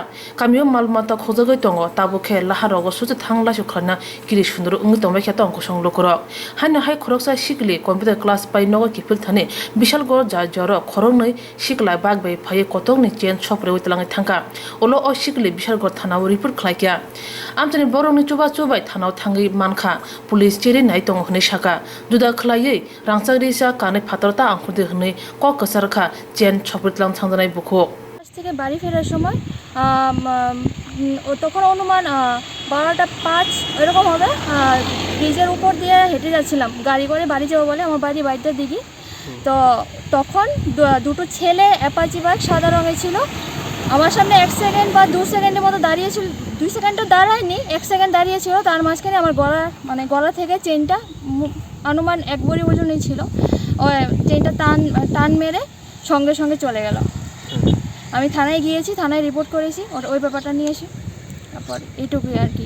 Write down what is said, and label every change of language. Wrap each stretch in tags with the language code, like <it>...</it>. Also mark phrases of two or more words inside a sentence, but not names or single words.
<trp>kami malmata khojagai tongo tabu khe laharogo suju thangla sukhana kiri sundur ungi tongbai khe tong kosong lokoro haino hai khoroksa sikli</trp> <en>computer class</en> <trp>pai nogo kipil thane Bishalgarh ja joro khorognoi siklai bagbai phai Kotokni chen chopre uitlangai thangka olo o sikli Bishalgarh thana report khlaikya amjani borongni chubai thana thangi mankha police cheri nai tong hne saka juda khlaiye rangchagri sa kane phatarta angkhudi hne ko kasarkha chen chopritlang thangjanai bukho</trp> <bn>থেকে বাড়ি ফেরার সময় তখন অনুমান 12টা 5 এরকম হবে ব্রিজের উপর দিয়ে হেঁটে যাচ্ছিলাম গাড়ি করে বাড়ি যাবো বলে আমার বাড়িতে দিঘি তো তখন দুটো ছেলে অ্যাপাচি বাইক সাদা রঙের ছিল আমার সামনে 1 সেকেন্ড বা 2 সেকেন্ডের মতো দাঁড়িয়েছিল 2 সেকেন্ডও দাঁড়ায়নি 1 সেকেন্ড দাঁড়িয়েছিল তার মাঝখানে আমার গলা থেকে চেনটা অনুমান 1 বড়ি ওজনই ছিল ওই চেনটা টান মেরে সঙ্গে সঙ্গে চলে গেল আমি থানায় গিয়েছি থানায় রিপোর্ট করেছি ওই ব্যাপারটা নিয়ে এসে তারপর এইটুকুই আর কি।</bn>